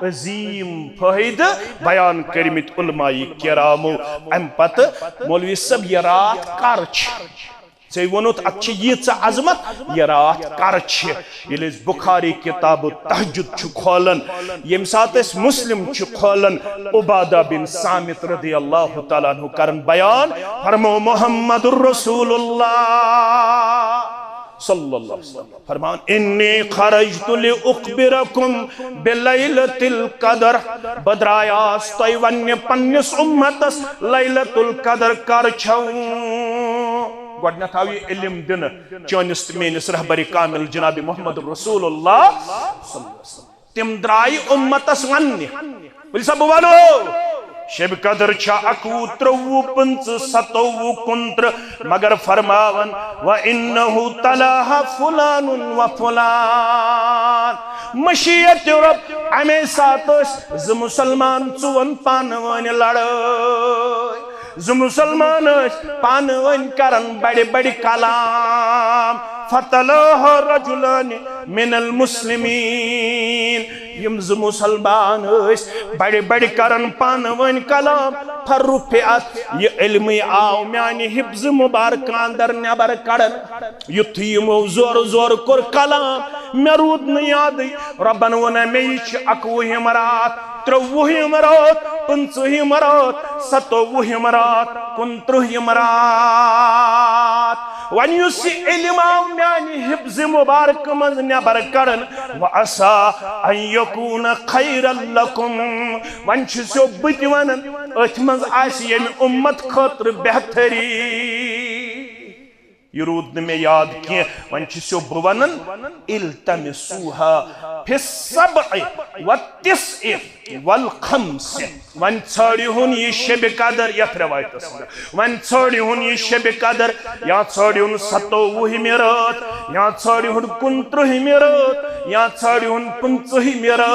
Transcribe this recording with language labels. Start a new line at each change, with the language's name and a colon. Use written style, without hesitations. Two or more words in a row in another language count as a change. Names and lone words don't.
Kashmiri: عظیٖم فٲیدٕ بیان کٔرمٕتۍ علماء کرامو امہِ پتہٕ مولوی صٲب یہِ رات کر چھِ ژےٚ ووٚنُتھ اتھ چھِ ییٖژاہ عظمت یہِ رات کر چھِ ییٚلہِ أسۍ بخاری کِتابہٕ تہجُد چھِ کھولان ییٚمہِ ساتہٕ أسۍ مسلم چھِ کھولان عبادہ بن صامت
Arabic: رضی اللہ تعالیٰ عنہ
Kashmiri: کرن بیان فرمو محمد رسول
Arabic: اللہ صلی اللہ علیہ وسلم
Kashmiri: فرمان
Arabic: انی خرجت لأخبرکم بلیلۃ القدر
Kashmiri: بدرایاس تۄہہِ وننہِ پننِس اُمتس لیلۃ القدر کر چھو گۄڈنٮ۪تھ آو یہِ علم دِنہٕ چٲنِس تہٕ میٲنِس رہبر کامل جناب محمد رسول اللہ
Arabic: صلی اللہ علیہ وسلم
Kashmiri: تِم درٛایہِ اُمتس وننہِ ؤلِو سا بہٕ ونو شب قدر چھا 21 23 25 27 29 مگر فرماون
Arabic: وَإِنَّهُ تَلَاهَا فُلَانٌ
Kashmiri: وَفُلَان مشیت رب امی ساتھ زٕ مسلمان ژوٚوَن پانہٕ ؤنۍ لڑٲے زٕ مسلمان ٲسۍ پانہٕ ؤنۍ کرن بڑِ بڑِ کلام
Arabic: فَتَلَاهَا رَجُلَانِ مِنَ الْمُسْلِمِينَ
Kashmiri: یم زٕ مسلمان ٲسۍ بڑِ بڑِ کرن پانہٕ ؤنۍ کلام فرُفعت یہِ علمٕے آو میانہِ حفظ مبارک اندر نٮ۪بر کڑن یُتھُے یِمو زورٕ زورٕ کوٚر کلام مےٚ روٗد نہٕ یادٕے رۄبن ووٚنا مےٚ یہِ چھِ 21ہِم رات 23ہِم رات 25ہِم رات 27ہِم رات 29ہِم رات وۄنۍ یُس یہِ علم آو میانہِ حفظ مبارک منٛز نٮ۪بر کڑن
Arabic: وَعَسَىٰ أَن یَکُونَ خَیْرًا لَکُم
Kashmiri: وۄنۍ چھُسو بہٕ تہِ ونان أتھۍ منٛز آسہِ ییٚمہِ اُمت خٲطرٕ بہتری یہِ روٗد نہٕ مےٚ یاد کینٛہہ وۄنۍ چھُسو بہٕ ونان
Arabic: اِلتَمِسوٗہا فِی السَّبْعِ وَالتِّسْعِ وَالْخَمْسِ
Kashmiri: وۄنۍ ژھٲنٛڈِہُن یہِ شبِ قدر یتھ رٮ۪وایتس منٛز وۄنۍ ژھٲنٛڈِہُن یہِ شبِ قدر یا ژھٲنٛڈِہُن 27ہِمہِ رات یا ژھٲنٛڈِہُن 29ہِمہِ رات یا ژھٲنٛڈِہُن 25ہِمہِ